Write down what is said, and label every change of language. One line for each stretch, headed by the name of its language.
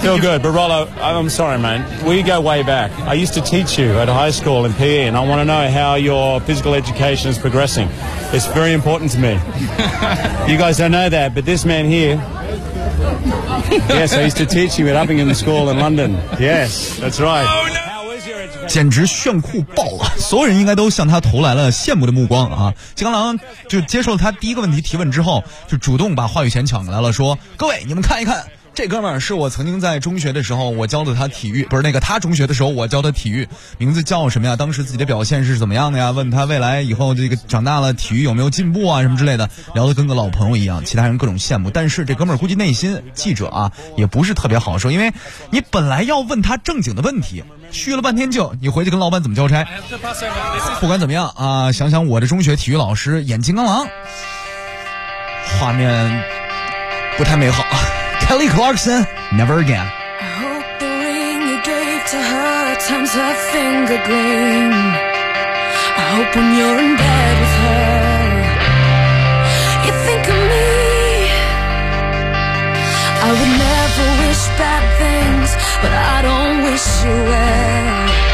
English: think? I feel good, but Rollo, I'm sorry, man. We go way back. I used to teach you at high school in PE, and I want to know how your physical education is progressing. It's very important to me. You guys don't know that, but this man here... yes, I used to teach you at Uppingham School in London. Yes, that's right. Oh, no!
Chinese: 简直炫酷爆了，所有人应该都向他投来了羡慕的目光啊！金刚狼就接受了他第一个问题提问之后，就主动把话语权抢过来了，说：“各位，你们看一看，这哥们儿是我曾经在中学的时候我教的他体育，不是那个他中学的时候我教的体育，名字叫什么呀？当时自己的表现是怎么样的呀？问他未来以后这个长大了体育有没有进步啊什么之类的，聊得跟个老朋友一样，其他人各种羡慕。但是这哥们儿估计内心记者啊也不是特别好受，因为你本来要问他正经的问题。” 去了半天就你回去跟老板怎么交差，不管怎么样啊，想想我的中学体育老师演金刚狼，画面不太美好。
English: Kelly Clarkson Never Again. I hope the ring you gave to her turns her finger green. I hope when you're in bed with her you think of me. I would never wish bad things, but I don't wish you well.